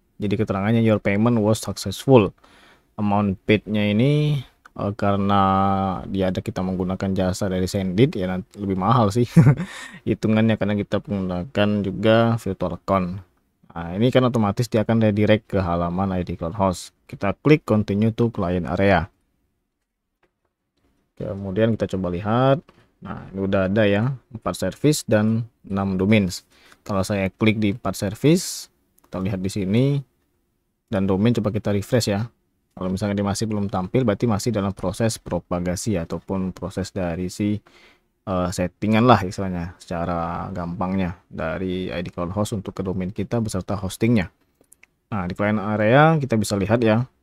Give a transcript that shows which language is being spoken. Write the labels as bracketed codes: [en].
[id] Jadi keterangannya [en] your payment was successful. [id] Amount paid-nya ini karena dia ada kita menggunakan jasa dari Sendit ya, nanti lebih mahal sih hitungannya karena kita menggunakan juga virtual account. Nah, ini kan otomatis dia akan redirect ke halaman ID Cloud Host. Kita klik continue to client area. Kemudian kita coba lihat. Nah, ini udah ada ya 4 service dan 6 domains. Kalau saya klik di 4 service, kita lihat di sini, dan domain coba kita refresh ya. Kalau misalnya dia masih belum tampil, berarti masih dalam proses propagasi ataupun proses dari si settingan lah istilahnya, secara gampangnya dari ID Cloud Host untuk ke domain kita beserta hostingnya. Nah, di client area kita bisa lihat ya,